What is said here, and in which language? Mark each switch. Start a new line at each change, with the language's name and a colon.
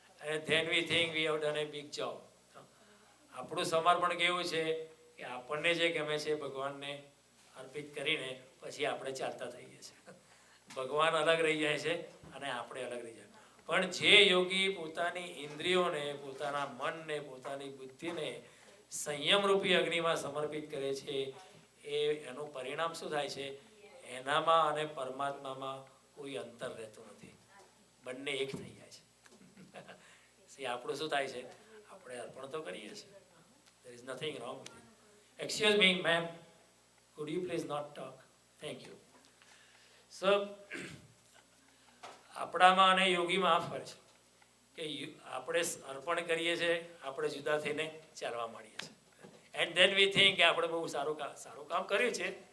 English: And then we think we have done a big job.
Gujarati: આપણું સમર્પણ કેવું છે કે આપણને જે ગમે છે ભગવાનને અર્પિત કરીને પછી આપણે ચાલતા થઈએ છીએ. ભગવાન અલગ રહી જાય છે અને આપણે અલગ રહી જાય. પણ જે યોગી પોતાની ઇન્દ્રિયોને, પોતાના મનને, પોતાની બુદ્ધિને સંયમરૂપી અગ્નિમાં સમર્પિત કરે છે, એનું પરિણામ શું થાય છે? એનામાં અને પરમાત્મામાં કોઈ અંતર રહેતું નથી, બંને એક થઈ જાય છે. આપણું શું થાય છે? આપણે અર્પણ તો કરીએ છીએ.
English: There is nothing wrong with it. Excuse me, ma'am, could you please not talk? Thank you.
Gujarati: So આપણામાં અને યોગીમાં આ ફરક છે કે આપણે અર્પણ કરીએ છીએ, આપણે જુદા થઈને ચાલવા માંડીએ છીએ.
English: and then we think
Gujarati: કે આપણે બહુ સારું કામ કર્યું છે.